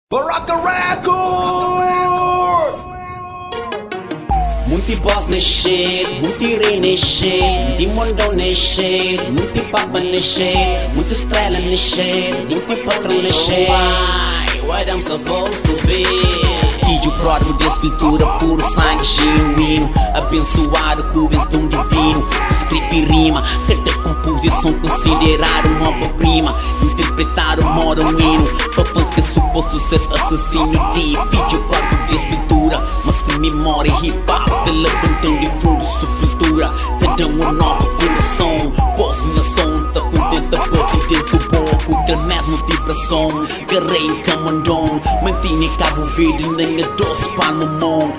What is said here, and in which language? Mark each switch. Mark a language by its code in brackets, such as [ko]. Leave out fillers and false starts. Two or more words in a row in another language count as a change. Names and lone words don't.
[kea] Baraka Records! Munti boss ne shit, munti re ne shit, munti mondo ne shit, munti papa ne shit, munti estrela ne shit, munti patrão ne shit. [en] What I'm supposed to be? [pt] Filho pródigo de escritura, puro sangue genuíno, abençoado com o dom divino. Script e rima, cada composição considerada uma obra-prima, interpretar o modo hino, para fãs que é suposto ser assassino de filho pródigo de escritura, mas sem memória hip-hop, te levantam de fundo sepultura, te dão um novo coração, voz nação, tá contenta por ter tempo pouco, que mesmo vibração, guerreiro camandão, mantém Cabo Verde, nem a doce para no mundo.